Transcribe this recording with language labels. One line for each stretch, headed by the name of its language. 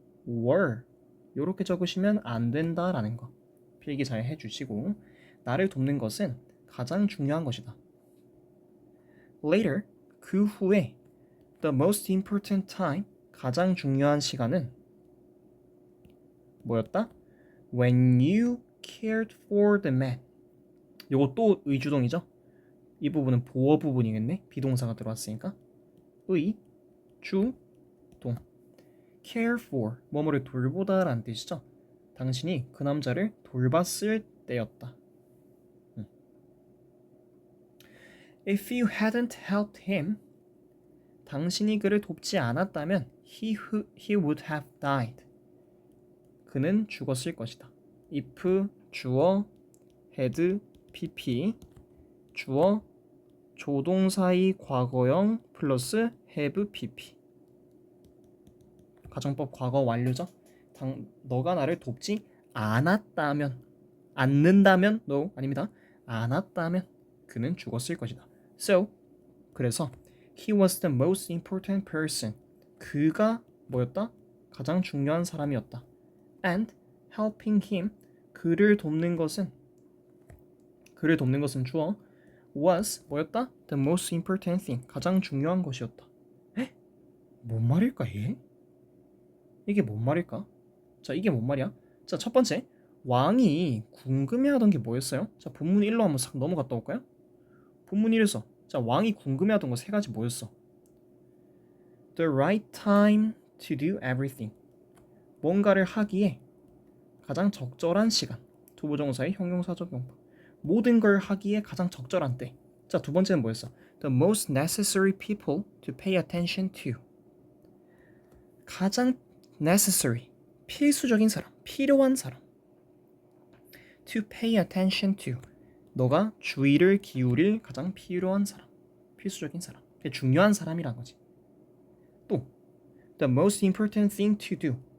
Korean: were 이렇게 적으시면 안 된다라는 거 필기 잘 해주시고, 나를 돕는 것은 가장 중요한 것이다. Later, 그 후에
English: the most important time,
Korean: 가장 중요한 시간은 뭐였다?
English: When you cared for the man.
Korean: 요거 또 의주동이죠? 이 부분은 보어 부분이겠네? 비동사가 들어왔으니까. 의, 주, 동. care for, 뭐뭐를 돌보다 라는 뜻이죠. 당신이 그 남자를 돌봤을 때였다.
English: If you hadn't helped him,
Korean: 당신이 그를 돕지 않았다면
English: he would have died.
Korean: 그는 죽었을 것이다. if 주어 had pp 주어 조동사의 과거형 플러스 have pp 가정법 과거 완료죠. 너가 나를 돕지 않았다면, 않는다면 no 아닙니다. 않았다면 그는 죽었을 것이다.
English: So 그래서 he was the most important person.
Korean: 그가 뭐였다? 가장 중요한 사람이었다.
English: And helping him,
Korean: 그를 돕는 것은 주어 was 뭐였다?
English: The most important thing.
Korean: 가장 중요한 것이었다. 에? 뭔 말일까 얘? 이게 뭔 말일까? 자, 이게 뭔 말이야? 자, 첫 번째, 왕이 궁금해하던 게 뭐였어요? 자, 본문 1로 한번 싹 넘어갔다 올까요? 본문 1에서 자, 왕이 궁금해하던 거 세 가지 뭐였어?
English: The right time to do everything.
Korean: 뭔가를 하기에 가장 적절한 시간. 투부정사의 형용사적 용법. 모든 걸 하기에 가장 적절한 때. 자, 두 번째는 뭐였어?
English: The most necessary people to pay attention to.
Korean: 가장 necessary, 필수적인 사람, 필요한 사람.
English: To pay attention to.
Korean: 너가 주의를 기울일 가장 필요한 사람, 필수적인 사람. 중요한 사람이란 거지.
English: 또 the most important thing to do.